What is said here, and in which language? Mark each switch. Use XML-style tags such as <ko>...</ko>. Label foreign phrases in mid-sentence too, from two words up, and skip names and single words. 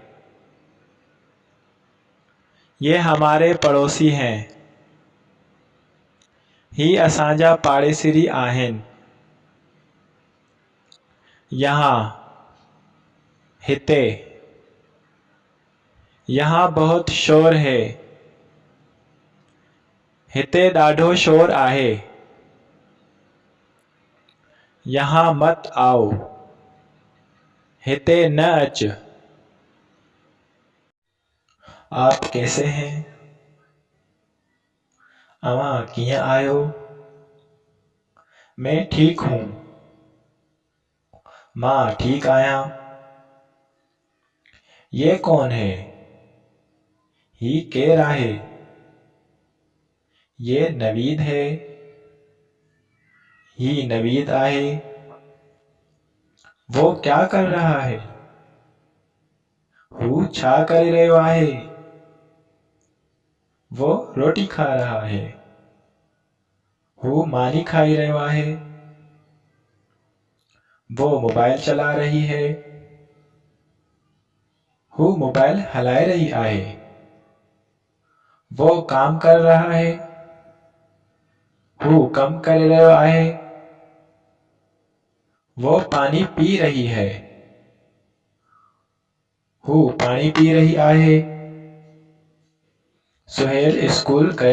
<hi>ये हमारे पड़ोसी हैं</hi> <sd>ही असांजा पाड़ेसिरी आहिनि।</sd> <hi>यहाँ हिते। यहाँ बहुत शोर है</hi> <sd>हिते ॾाढो शोर आहे।</sd> <hi>यहाँ मत आओ</hi> <sd>हिते न अच।</sd> <hi>आप कैसे हैं</hi> <sd>अवां कीअं आहियो।</sd> <hi>मैं ठीक हूँ</hi> <sd>मां ठीक आहियां।</sd> <hi>ये कौन है</hi> <sd>ही केर आहे।</sd> <hi>ये नवीद है</hi> <sd>ही नवीद आहे।</sd> <hi>वो क्या कर रहा है</hi> <sd>हू छा करे रहियो आहे।</sd> <hi>वो रोटी खा रहा है</hi> <sd>हू मानी खाई रहियो आहे।</sd> <hi>वो मोबाइल चला रही है</hi> <sd>हू मोबाइल हलाए रही आहे।</sd> <hi>वो काम कर रहा है</hi> <sd>हू कम करे रहियो आहे।</sd> <hi>वो पानी पी रही है</hi> <sd>हू पानी पी रही आहे।</sd> <hi>सुहेल स्कूल गया</hi>